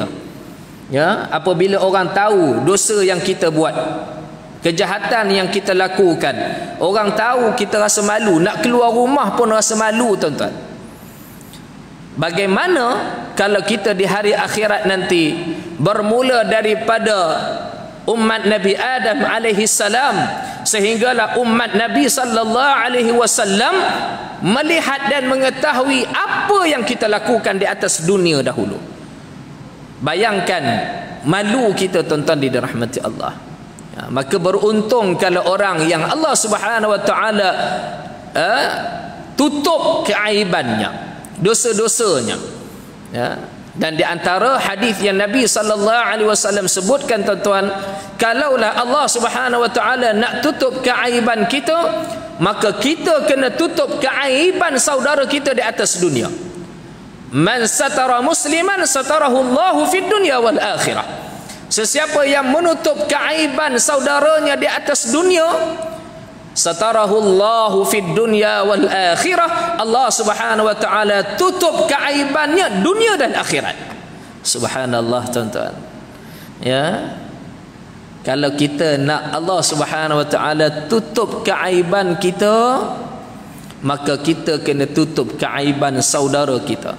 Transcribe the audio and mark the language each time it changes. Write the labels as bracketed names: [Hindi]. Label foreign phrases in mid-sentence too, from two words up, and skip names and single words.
[Malay] Ya, apabila orang tahu dosa yang kita buat, kejahatan yang kita lakukan, orang tahu, kita rasa malu, nak keluar rumah pun rasa malu tuan-tuan. Bagaimana kalau kita di hari akhirat nanti, bermula daripada umat Nabi Adam [Arabic] عليه السلام [Malay] sehinggalah umat Nabi [Arabic] صلى الله عليه وسلم [Malay] melihat dan mengetahui apa yang kita lakukan di atas dunia dahulu. Bayangkan malu kita tuan-tuan dirahmati Allah. Ya, maka beruntung kalau orang yang Allah [Arabic] سبحانه وتعالى [Malay] tutup keaibannya, dosa-dosanya. Ya. Dan di antara hadis yang Nabi [Arabic] صلى الله عليه وسلم [Malay] sebutkan tuan-tuan, kalaulah Allah [Arabic] سبحانه وتعالى [Malay] nak tutup keaiban kita, maka kita kena tutup keaiban saudara kita di atas dunia. [Arabic] من ستر مسلما ستره الله في الدنيا والآخرة. [Malay] Sesiapa yang menutup keaiban saudaranya di atas dunia, [Arabic] ستره الله في الدنيا والآخرة, [Malay] Allah [Arabic] سبحانه وتعالى [Malay] tutup keaibannya dunia dan akhirat. Subhanallah tuan-tuan. Ya. Kalau kita nak Allah [Arabic] سبحانه وتعالى [Malay] tutup keaiban kita, maka kita kena tutup keaiban saudara kita.